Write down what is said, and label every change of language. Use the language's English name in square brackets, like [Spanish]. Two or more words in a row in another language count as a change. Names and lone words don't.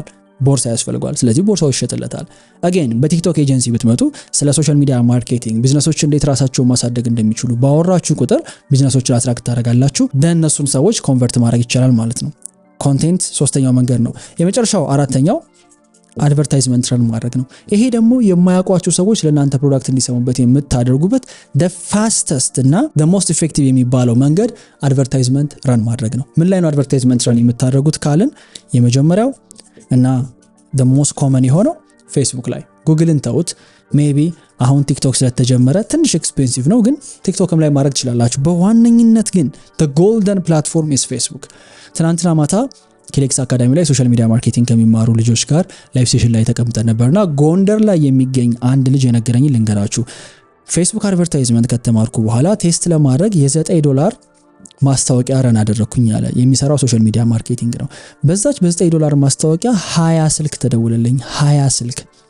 [Amharic] ቦርሳ ያስፈልገዋል። ስለዚህ ቦርሳው ይሸጥለታል። አጌን በቲክቶክ ኤጀንሲ ብትመጡ ስለ [English] social media marketing፣ [Amharic] ቢዝነሶች እንዴት ራሳቸውን ማሳደግ እንደሚችሉ ባወራችሁ ቁጥር ቢዝነሶችን አትራክት ታደርጋላችሁ። እነሱን ሰዎች ኮንቨርት ማድረግ ይቻላል ማለት ነው። ኮንቴንት ሶስተኛው መንገድ ነው። የመጨረሻው አራተኛው አድቨርታይዝመንት ረን ማድረግ ነው። ይሄ ደግሞ የማያውቋችሁ ሰዎች ለእናንተ ፕሮዳክት እንዲሰሙበት የምታደርጉበት [English] the fastest [Amharic] እና [English] the most effective [Amharic] የሚባለው መንገድ አድቨርታይዝመንት ረን ማድረግ ነው። ምን ላይ ነው አድቨርታይዝመንት ረን የምታደርጉት ካልን የመጀመሪያው እና [English] the most common [Amharic] የሆነው ፌስቡክ ላይ። ጉግልን ተውት። ሜቢ አሁን ቲክቶክ ስለተጀመረ ትንሽ ኤክስፔንሲቭ ነው፣ ግን ቲክቶክም ላይ ማድረግ ትችላላችሁ። በዋነኝነት ግን [English] the golden platform is [Amharic] ፌስቡክ። ትናንትና ማታ ኬሌክስ አካዳሚ ላይ [English] social media marketing [Amharic] ከሚማሩ ልጆች ጋር [English] live session [Amharic] ላይ ተቀምጠን ነበርና ጎንደር ላይ የሚገኝ አንድ ልጅ የነገረኝ ልንገራችሁ። [English] Facebook advertisement [Amharic] ከተማርኩ በኋላ ቴስት ለማድረግ $9 ማስታወቂያ ረን አደረኩኝ አለ። የሚሰራው [English] social media marketing [Amharic] ነው። በዛች $9 ማስታወቂያ 20 ስልክ ተደውለልኝ። 20 ስልክ።